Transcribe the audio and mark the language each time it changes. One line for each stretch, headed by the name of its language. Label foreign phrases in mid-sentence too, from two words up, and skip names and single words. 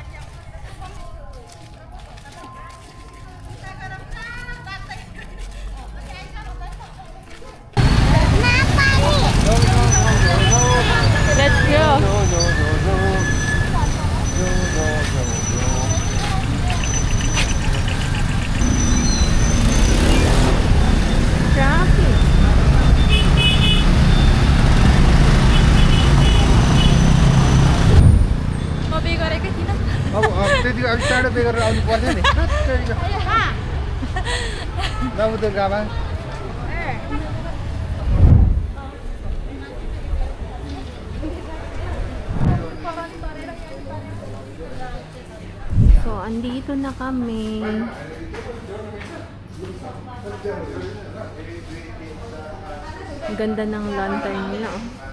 English: Let's go! Traffic!
Nepali: त्यति अलिक टाढो पे गरेर आउनु पर्छ नि नबुद्ध गामा
Filipino: So, andito na kami. Ang ganda ng lantern nila, oh.